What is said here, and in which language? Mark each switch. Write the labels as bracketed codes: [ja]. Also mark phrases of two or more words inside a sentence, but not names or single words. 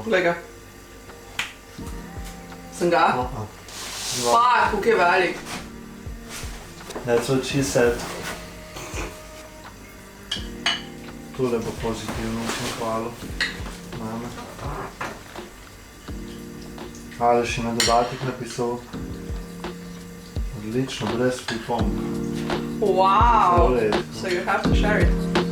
[sl] Glej ga. Sem ga? Fuck, kako je velik. [en] That's what she said. [sl] Tole bo pozitivno hvala. Mame. Aleš je na dodatek napisal. Odlično, brez pripomb. [en] Wow! So you have to share it.